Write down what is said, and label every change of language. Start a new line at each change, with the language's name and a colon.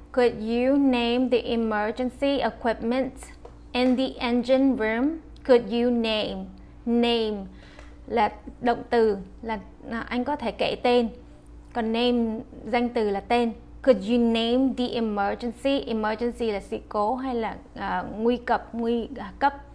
English: Could you name the emergency equipment in the engine room? Could you name?
Vietnamese: Name là động từ, là anh có thể kể tên. Còn name, danh từ là tên.
English: Could you name the emergency?
Vietnamese: Emergency là sự cố hay là nguy cấp.